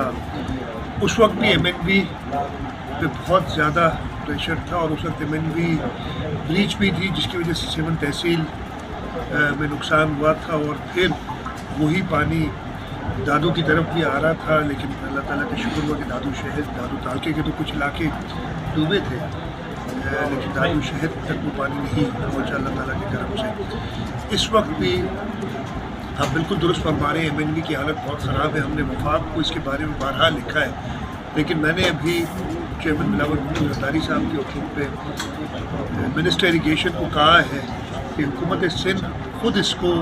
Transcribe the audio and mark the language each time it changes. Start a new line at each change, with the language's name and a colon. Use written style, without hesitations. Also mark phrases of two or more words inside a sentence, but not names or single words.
Urdu: اس وقت بھی MNV پہ بہت زیادہ پریشر تھا اور اس وقت MNV بریچ بھی تھی، جس کی وجہ سے سیون تحصیل میں نقصان ہوا تھا اور پھر وہی پانی دادو کی طرف بھی آ رہا تھا. لیکن اللہ تعالیٰ کا شکر ہوا کہ دادو شہر دادو تعلقے کے تو کچھ علاقے ڈوبے تھے، لیکن دادو شہر تک وہ پانی نہیں پہنچا اللہ تعالیٰ کے کرم سے. اس وقت بھی آپ بالکل درست فرما رہے ہیں، MNV کی حالت بہت خراب ہے. ہم نے وفاق کو اس کے بارے میں بارہا لکھا ہے، لیکن میں نے ابھی چیئرمین بلاول بھٹو زرداری صاحب کے حکم پہ منسٹر اریگیشن کو کہا ہے کہ حکومت سندھ خود اس کو